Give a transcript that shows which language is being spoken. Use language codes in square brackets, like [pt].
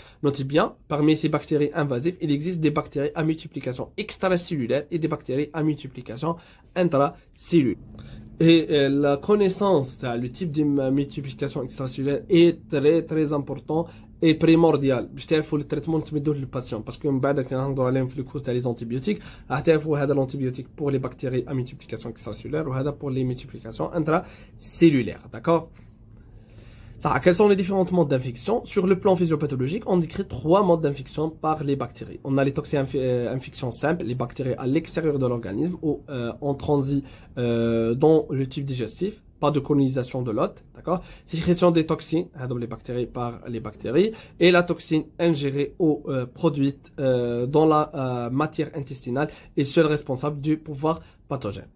[fr] Notez bien, parmi ces bactéries invasives, il existe des bactéries à multiplication extracellulaire et des bactéries à multiplication intracellulaire. Et la connaissance, le type de multiplication extracellulaire est très très important et primordial. [ar] باش تعرفوا [fr] le traitement [ar] اللي تمدوه للباسيون باسكو من بعد كي نهضروا عليهم في الكورس تاع لي زونتيبيوتيك تعرفوا هذا [fr] l'antibiotique pour les bactéries à multiplication extracellulaire [ar] وهذا [fr] pour les multiplications intracellulaires, d'accord. Ça, quels sont les différents modes d'infection? Sur le plan physiopathologique, on décrit 3 modes d'infection par les bactéries. On a les toxines-infections simples, les bactéries à l'extérieur de l'organisme ou en transit dans le tube digestif. Pas de colonisation de l'hôte, d'accord. Sécrétion des toxines, les bactéries par les bactéries, et la toxine ingérée ou produite dans la matière intestinale est seule responsable du pouvoir pathogène.